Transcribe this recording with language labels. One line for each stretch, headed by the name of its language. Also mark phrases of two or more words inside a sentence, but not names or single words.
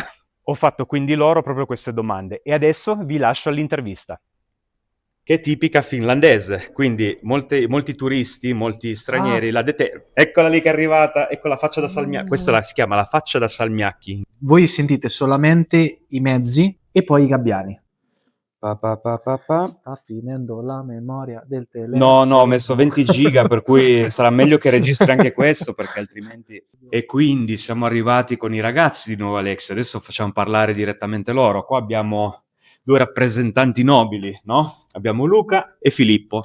Italian: Ho fatto quindi loro proprio queste domande e adesso vi lascio all'intervista. Che è tipica finlandese, quindi molti turisti, molti Ah, stranieri la determinano. Eccola lì che è arrivata, ecco la faccia da salmiacchi. Si chiama la faccia da salmiacchi. voi sentite solamente i mezzi e poi i gabbiani. Pa, pa, pa, pa, pa. Sta finendo la memoria del No, telefono. no, ho messo 20 giga, per cui sarà meglio che registri anche questo, perché altrimenti... E quindi siamo arrivati con i ragazzi di Nuova Alexia, adesso facciamo parlare direttamente loro. Qua abbiamo due rappresentanti nobili, no? Abbiamo Luca e Filippo.